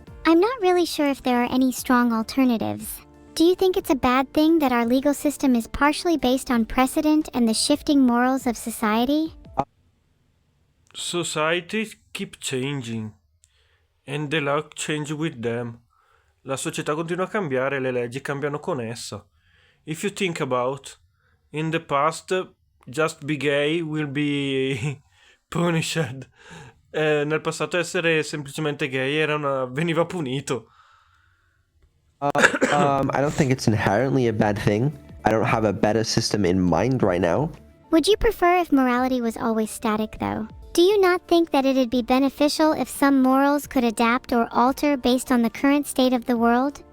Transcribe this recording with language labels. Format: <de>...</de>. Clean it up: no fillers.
<en>I'm not really sure if there are any strong alternatives. Do you think it's a bad thing that our legal system is partially based on precedent and the shifting morals of society? Society keep changing and the law change with them.</en> <it>La società continua a cambiare e le leggi cambiano con essa.</it> <en>If you think about, in the past, just be gay will be punished.</en> <it>Nel passato essere semplicemente gay veniva punito.</it> <en>I don't think it's inherently a bad thing. I don't have a better system in mind right now. Would you prefer if morality was always static, though? Do you not think that it'd be beneficial if some morals could adapt or alter based on the current state of the world?</en>